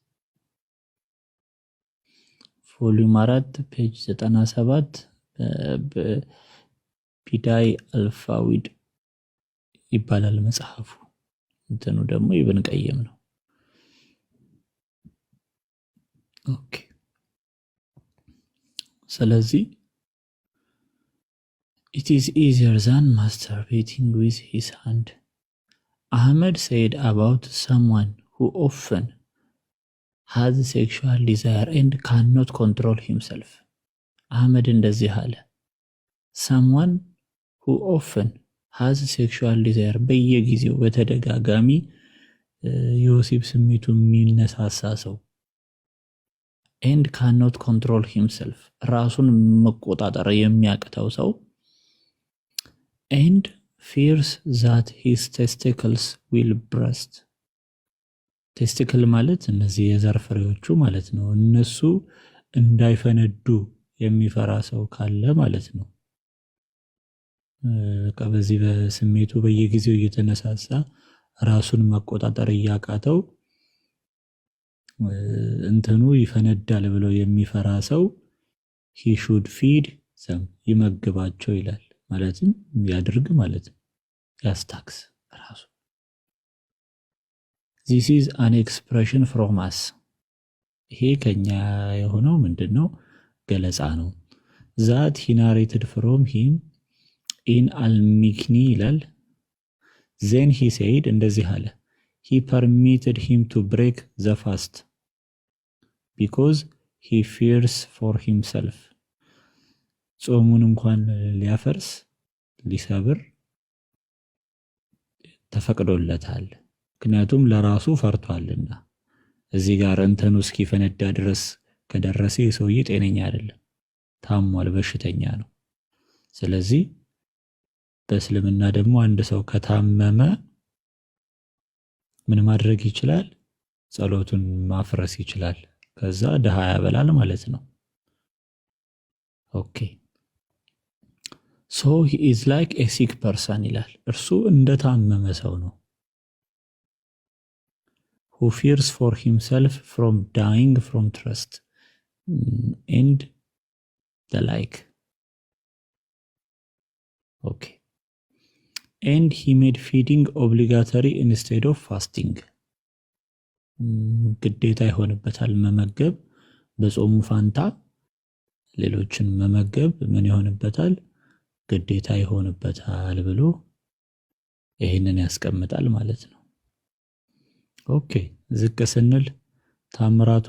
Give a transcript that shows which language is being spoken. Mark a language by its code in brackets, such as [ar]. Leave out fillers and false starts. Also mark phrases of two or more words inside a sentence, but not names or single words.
[am] ቮሊዩም 4 ፔጅ 97 ቢዳይ አልፋዊድ ይባላል መጽሐፉ እንትኑ ደግሞ ኢብን ቀይም ነው ኦኬ ስለዚህ [en] it is easier than masturbating with his hand. Ahmed said about someone who often has sexual desire and cannot control himself. [am] Ahmed እንደዚህ አለ [en] someone who often has sexual desire [am] በየጊዜው በተደጋጋሚ የወሲብ ስሜቱ የሚነሳሳ ሰው [en] and cannot control himself [am] ራሱን መቆጣጠር የሚያቅተው ሰው [en] and fears that his testicles will burst [am] testicle ማለት እነዚህ የዘር ፍሬዎቹ ማለት ነው እነሱ እንዳይፈነዱ የሚፈራ ሰው ካለ ማለት ነው በዚህ በስሜቱ በየጊዜው እየተነሳሳ ራሱን መቆጣጠር ያቃተው እንትኑ ይፈነዳል ብሎ የሚፈራ ሰው [en] he should feed them [am] ይመግባቸው ይላል ማለትም ያድርግ ማለት ነው ያስታክስ ራሱ [en] this is an expression from us [am] ይሄ ከኛ የሆነው ምንድነው ገለጻ ነው [en] that he narrated from him in al-Mikni ይላል then he said [am] እንደዚህ አለ [en] he permitted him to break the fast because he fears for himself [am] ጾሙን እንኳን ሊያፈርስ ሊሰብር ተፈቅዶለታል ምክንያቱም ለራሱ ፈርቷልና እዚህ ጋር እንተኑ እስኪፈነዳ ድረስ ከደረሰ ሰውዬ ጤነኛ አይደለም ታሟል በሽተኛ ነው ስለዚህ በእስልምና ደግሞ አንድ ሰው ከታመመ ምን ማድረግ ይችላል ጸሎቱን ማፍረስ ይችላል ከዛ ደሃ ያበላል ማለት ነው ኦኬ [en] so he is like a sick person [am] ይላል እርሱ እንደታመመ ሰው ነው [en] who fears for himself from dying from thirst and the like okay and he made feeding obligatory instead of fasting [am] ግዴታ ይሆንበታል መመገብ። በጾሙ ፋንታ ሌሎችን መመገብ ምን ይሆንበታል? ግዴታ ይሆንበታል ብሎ ይህንን ያስቀምጣል ማለት ነው። ኦኬ ዝቅ ስንል ታምራቱ